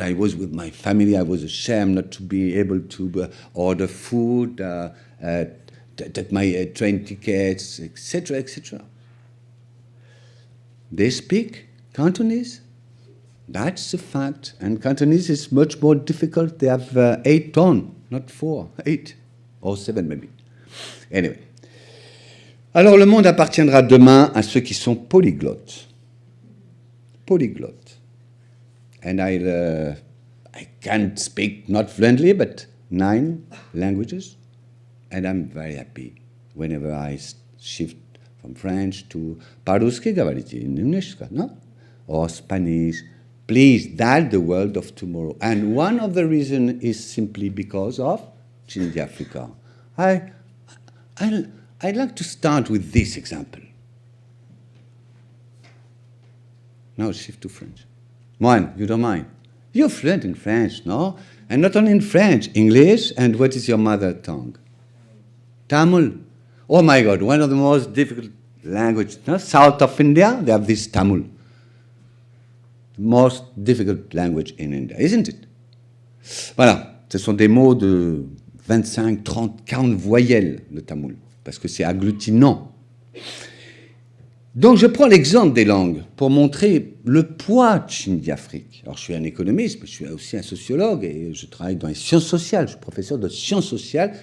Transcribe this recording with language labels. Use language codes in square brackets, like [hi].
[en] I was with my family. I was ashamed not to be able to order food, take my train tickets, etc., etc. They speak Cantonese. That's a fact. And Cantonese is much more difficult. They have 8 tones, not 4, 8 or 7 maybe. Anyway. [fr] Alors le monde appartiendra demain à ceux qui sont polyglottes. Polyglottes. [en] And I can't speak, not fluently, but 9 languages. And I'm very happy whenever I shift from French to [ru] по-русски говорите, немножко, [en] no? Or Spanish. Please, that's the world of tomorrow. And one of the reasons is simply because of Chindia Africa. I'd like to start with this example. Now shift to French. Moine, you don't mind? You're fluent in French, no? And not only in French, English, and what is your mother tongue? Tamil. Oh my God, one of the most difficult languages. No? South of India, they have this Tamil. The most difficult language in India, isn't it? [fr] Voilà, ce sont des mots de 25, 30, 40 voyelles, le Tamil, parce que c'est agglutinant. Donc je prends l'exemple des langues pour montrer le poids de Chindia-Afrique. Alors je suis un économiste, mais je suis aussi un sociologue et je travaille dans les sciences sociales. Je suis professeur de sciences sociales.